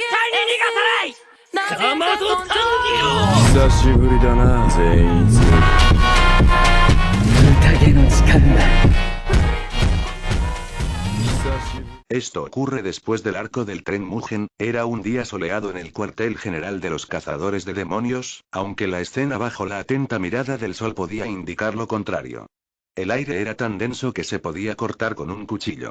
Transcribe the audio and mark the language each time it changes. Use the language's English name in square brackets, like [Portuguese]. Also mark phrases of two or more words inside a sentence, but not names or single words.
[Japanese] かまど炭久しぶりだな、全員連れ宴の時間だ。 [Spanish] Esto ocurre después del arco del tren Mugen. Era un día soleado en el cuartel general de los cazadores de demonios, aunque la escena bajo la atenta mirada del sol podía indicar lo contrario. El aire era tan denso que se podía cortar con un cuchillo.